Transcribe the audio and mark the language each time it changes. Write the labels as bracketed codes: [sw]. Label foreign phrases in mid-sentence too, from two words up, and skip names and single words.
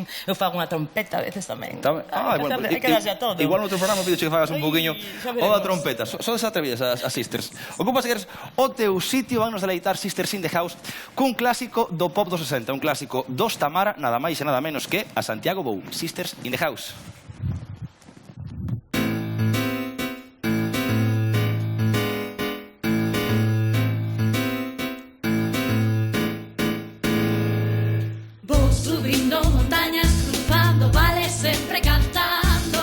[gl] Eu fago unha trompeta a veces tamén. Hai que darse a todo. Igual no outro programa pido que fagas un poquinho o da trompeta. Sodes atrevidas as Sisters. Ocupas que eres o teu sitio, vannos deleitar Sisters in the House cun clásico do pop dos 60, un clásico dos Tamara, nada máis e nada menos que a Santiago Bou. Sisters in the House. Subindo montañas, cruzando vales, sempre cantando.